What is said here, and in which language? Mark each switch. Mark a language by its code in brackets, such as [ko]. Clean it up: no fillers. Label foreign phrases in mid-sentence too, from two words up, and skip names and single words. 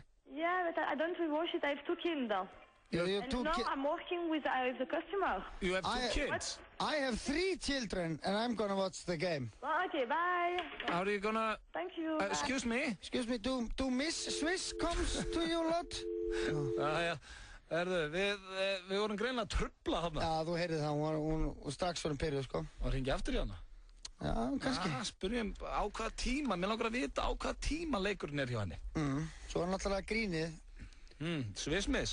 [en] Yeah, but I don't watch it. I have 2 kids. You have 2 kids? I'm working with the customer. You have 2 kids? I have 3 children and I'm gonna watch the game. Okay, bye. Are you gonna... Thank you. Excuse me? Excuse me, do Miss Swiss comes to you a lot? [is] Já. Erðu, við vorum greinlega að trufla þarna. Já, þú heyrið það, hún strax var pyrruð, sko. Og hringi aftur í hana? Já, kannski. Já, spyrjum á hvaða tíma, mér langar að vita á hvaða tíma leikurinn hjá henni. Svo er náttúrulega grínið. Swiss Miss?